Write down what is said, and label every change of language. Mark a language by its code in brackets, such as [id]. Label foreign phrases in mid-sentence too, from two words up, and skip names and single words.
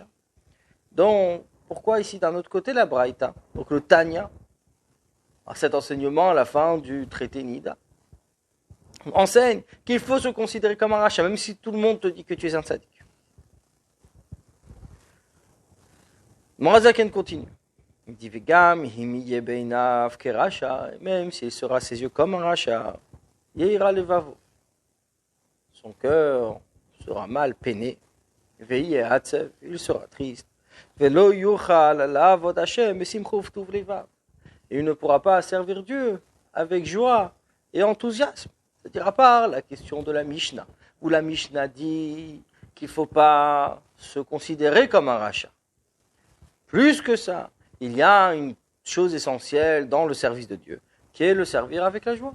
[fr] Donc, pourquoi ici d'un autre côté la Braïta, donc le Tanya, cet enseignement à la fin du traité Nida, enseigne qu'il faut se considérer comme un rachat, même si tout le monde te dit que tu es un tzaddik. Morazaken continue. Il dit [he] וגם היה בעיניו כרשע, [fr] même s'il sera à ses yeux comme un racha, [he] ירע לבבו. [fr] Son cœur sera mal peiné. [he] ויהיה עצב, [fr] il sera triste. [he] ולא יוכל לעבוד ה' בשמחה וטוב לבב. [fr] Et il ne pourra pas servir Dieu avec joie et enthousiasme. C'est-à-dire à part la question de la Mishnah, où la Mishnah dit qu'il ne faut pas se considérer comme un rachat. Plus que ça, il y a une chose essentielle dans le service de Dieu, qui est le servir avec la joie.